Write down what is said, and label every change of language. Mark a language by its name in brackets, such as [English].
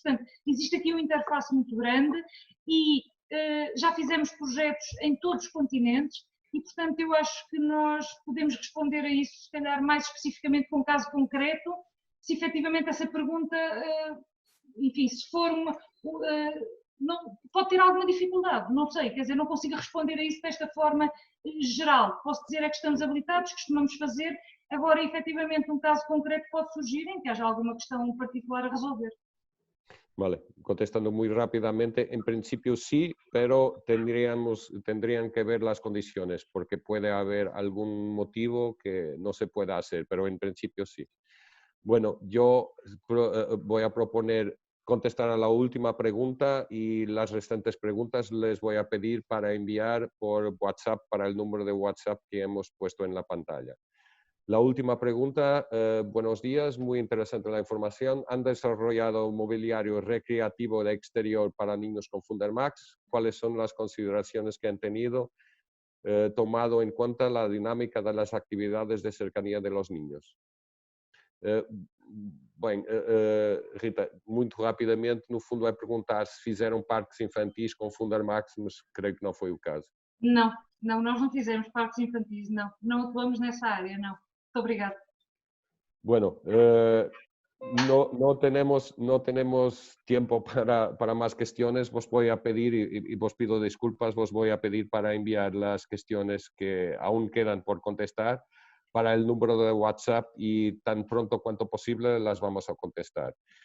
[Portuguese] Portanto, existe aqui uma interface muito grande e já fizemos projetos em todos os continentes e, portanto, eu acho que nós podemos responder a isso, se calhar, mais especificamente com um caso concreto, se efetivamente essa pergunta, enfim, se for uma... não, pode ter alguma dificuldade, não sei, quer dizer, não consigo responder a isso desta forma geral. Posso dizer é que estamos habilitados, costumamos fazer, agora, efetivamente, um caso concreto pode surgir em que haja alguma questão particular a resolver. [Spanish] Vale, contestando muy rápidamente, en principio sí, pero tendrían que ver las condiciones, porque puede haber algún motivo que no se pueda hacer, pero en principio sí. Bueno, yo voy a proponer contestar a la última pregunta y las restantes preguntas les voy a pedir para enviar por WhatsApp para el número de WhatsApp que hemos puesto en la pantalla. La última pregunta, buenos días, muy interesante la información. ¿Han desarrollado un mobiliario recreativo de exterior para niños con Fundermax? ¿Cuáles son las consideraciones que han tenido, tomado en cuenta la dinámica de las actividades de cercanía de los niños? [Portuguese] Bem, Rita, muito rapidamente, no fundo é perguntar se fizeram parques infantis com Fundermax, mas creio que não foi o caso. Não, nós não fizemos parques infantis, não atuamos nessa área, não. Muito obrigada. [Spanish] Bueno, no tenemos tiempo para más cuestiones. Vos voy a pedir, y vos pido disculpas, vos voy a pedir para enviar las cuestiones que aún quedan por contestar para el número de WhatsApp y tan pronto cuanto posible las vamos a contestar.